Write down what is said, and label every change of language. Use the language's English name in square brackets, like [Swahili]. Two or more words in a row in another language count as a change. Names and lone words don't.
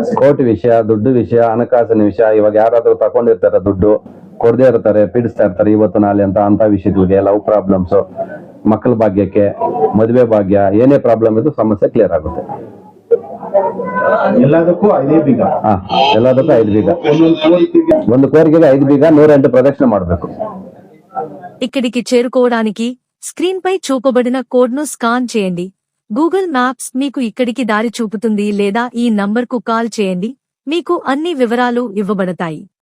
[Kannada] ಕೋರ್ಟ್ ವಿಷಯ, ದುಡ್ಡು ವಿಷಯ, ಹಣಕಾಸಿನ ವಿಷಯ. ಇವಾಗ ಯಾರಾದ್ರೂ ತಕೊಂಡಿರ್ತಾರೆ, ದುಡ್ಡು ಕೊಡದೇ ಇರ್ತಾರೆ, ಪೀಡಿಸ್ತಾ ಇರ್ತಾರೆ ಇವತ್ತು ನಾಳೆ ಅಂತ ವಿಷಯಗಳಿಗೆ, [English] love problems, [Kannada] ಮಕ್ಕಳ ಭಾಗ್ಯಕ್ಕೆ, ಮದುವೆ ಭಾಗ್ಯ, ಏನೇ ಪ್ರಾಬ್ಲಮ್ ಇದ್ದು ಸಮಸ್ಯೆ ಕ್ಲಿಯರ್ ಆಗುತ್ತೆ. ಎಲ್ಲದಕ್ಕೂ 5 ಬೀಗ. ಎಲ್ಲದಕ್ಕೂ 5 ಬೀಗ. ಒಂದು ಕೋರಿಕೆಗೆ 5 ಬೀಗ 108 ప్రదక్షిణ ಮಾಡಬೇಕು. [Telugu] ఇక్కడికి చేరుకోవడానికి స్క్రీన్ పై చూపబడిన కోడ్ ను స్కాన్ చేయండి. గూగుల్ మ్యాప్స్ మీకు ఇక్కడికి దారి చూపుతుంది, లేదా ఈ నంబర్కు కాల్ చేయండి. మీకు అన్ని వివరాలు ఇవ్వబడతాయి.